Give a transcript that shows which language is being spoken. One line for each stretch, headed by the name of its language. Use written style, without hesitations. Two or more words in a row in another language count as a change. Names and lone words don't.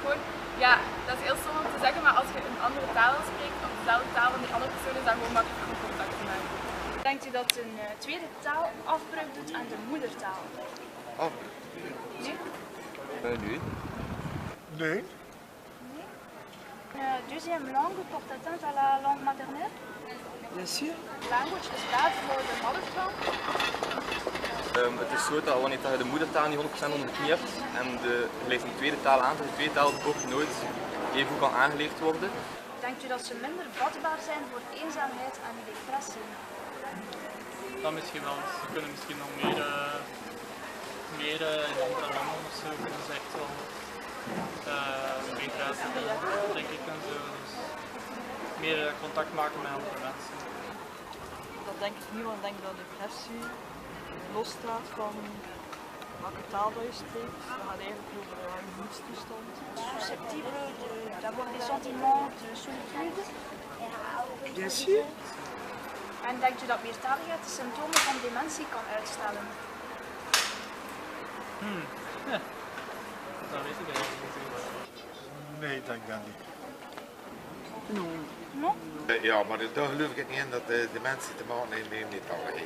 Dutch: Gewoon, ja, dat is heel stom om te zeggen, maar als je een andere taal spreekt, of dezelfde taal van die andere persoon, is dat gewoon makkelijk om contact te maken. Denkt u dat een tweede taal afbreuk doet aan de moedertaal? Afbreuk? Nee? Nee. Nee?
French: Une deuxième langue porte atteinte à la langue maternelle? Bien sûr.
English: Language is bad for the mother tongue.
Dutch: Het is zo dat wanneer je de moedertaal niet 100% onder de knie hebt en je leert een tweede taal aan, de tweede taal ook nooit even goed kan aangeleerd worden. Denkt u dat ze minder vatbaar zijn voor eenzaamheid en depressie? Dat misschien wel. Ze kunnen misschien nog meer in andere landen of zo kunnen ze echt wel meer reizen, denk ik en zo. Dus meer contact maken met andere mensen. Dat denk ik niet, want ik denk dat depressie losstaat van welke taal dat je spreekt. Dat gaat eigenlijk over een gemoedstoestand.
French: Susceptible d'avoir des sentiments de solitude? Bien sûr.
Dutch: En denkt u dat meertaligheid de symptomen van dementie kan uitstellen? Ja. Dat weet ik eigenlijk niet. Nee, ik denk dat niet. No? Ja, maar daar geloof ik niet in dat de mensen te maken hebben met meertaligheid.